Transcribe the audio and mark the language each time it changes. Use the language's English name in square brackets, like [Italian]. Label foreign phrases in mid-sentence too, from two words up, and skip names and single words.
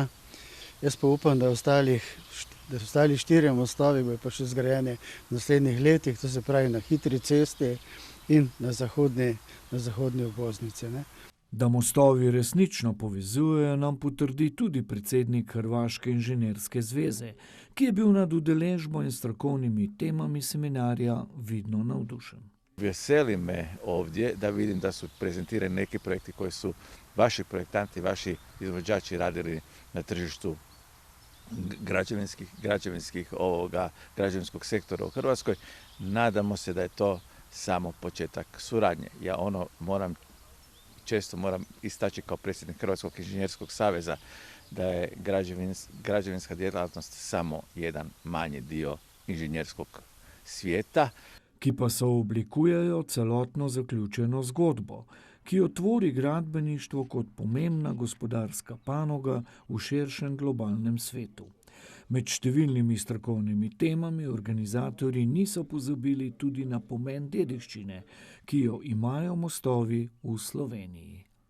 [Slovenian] Jaz pa upam, da ostali 4 mostovi bodo pa še zgrajeni v naslednjih letih, to se pravi na hitri cesti in na zahodni obvoznici. Da mostovi resnično povezujejo, nam potrdi tudi predsednik Hrvaške inženirske zveze, ki je bil nad udeležbo in strokovnimi temami seminarja vidno navdušen. [Croatian] Veseli me ovdje da vidim da su prezentirani neki projekti koji su vaši projektanti, vaši izvođači radili na tržištu građevinskog sektora u Hrvatskoj. Nadamo se da je to samo početak suradnje. Ja često moram istaći kao predsjednik Hrvatskog inženjerskog saveza da je građevinska djelatnost samo jedan manji dio inženjerskog svijeta. [Slovenian] Ki pa sooblikujejo celotno zaključeno zgodbo, ki otvori gradbeništvo kot pomembna gospodarska panoga v širšem globalnem svetu. Med številnimi strokovnimi temami organizatorji niso pozabili tudi na pomen dediščine, ki jo imajo mostovi v Sloveniji.